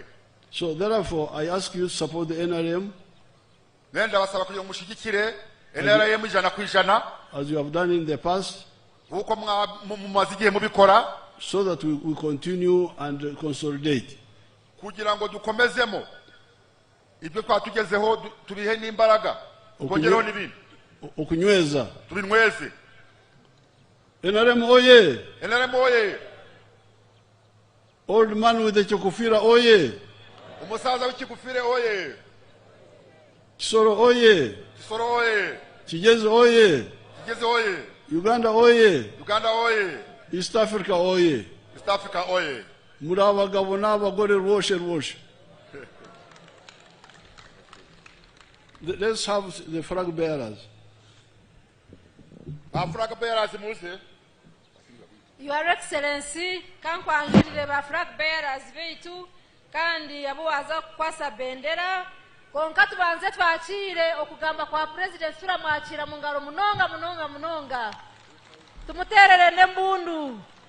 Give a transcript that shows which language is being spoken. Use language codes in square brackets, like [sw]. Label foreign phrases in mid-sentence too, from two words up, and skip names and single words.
[en] So therefore I ask you to support the NRM. [rw] Nenda basaba kugira mushigikire NRM 100%. [en] As you have done in the past. So that we continue and consolidate. [rw] Kugira ngo dukomezemo ibyo twatugezeho tubihe n'imbaraga kongeraho n'ibindi okunyweza tubinyweze. NRM oye! NRM oye! [en] Old man with the chokufira oye! [rw] Umusaza w'ikigufire oye! Kisoro oye! Kisoro oye! Kigezi oye! Kigezi oye! Uganda oye! Uganda oye! East Africa oye! East Africa oye! Muri abagabo n'abagore rwoshe. [en] Let's have the flag bearers. Flag bearers, Muse. Your Excellency, [cgg] kankwanjurire ba [en] flag bearers [cgg] beitu kandi abo waza kwasa bendera konka tubanze twakire okugamba kwa president turamwakira mu ngaro munonga tumuterere nembundu.